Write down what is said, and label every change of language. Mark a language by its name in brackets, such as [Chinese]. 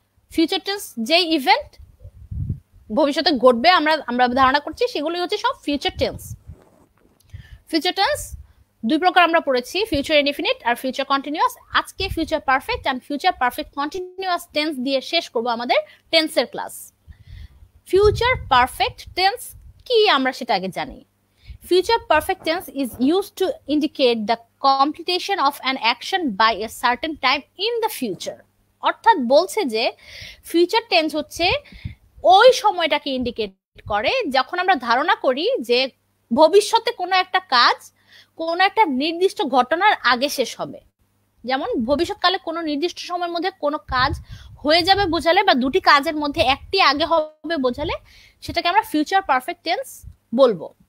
[Bangla] Future tense যেই event ভবিষ্যতে ঘটবে আমরা ধারণা করছি, সেগুলি হচ্ছে সব ফিউচার টেন্স। ফিউচার টেন্স দুই প্রকার আমরা পড়েছি, ফিউচার ইনডিফিনিট আর ফিউচার কন্টিনিউয়াস। আজকে future perfect and future perfect continuous tense দিয়ে শেষ করব আমাদের টেন্সের ক্লাস। ফিউচার পারফেক্ট টেন্স কি আমরা সেটা আগে জানি। [English] Future perfect tense is used to indicate the completion of an action by a certain time in the future. [Bangla] অর্থাৎ বলছে যে ফিউচার টেন্স হচ্ছে ওই সময়টাকে ইন্ডিকেট করে যখন আমরা ধারণা করি যে ভবিষ্যতে কোনো একটা কাজ কোনো একটা নির্দিষ্ট ঘটনার আগে শেষ হবে। যেমন ভবিষ্যৎকালে কোনো নির্দিষ্ট সময়ের মধ্যে কোনো কাজ হয়ে যাবে বোঝালে, বা দুটি কাজের মধ্যে একটি আগে হবে বোঝালে সেটাকে আমরা ফিউচার পারফেক্ট টেন্স বলবো।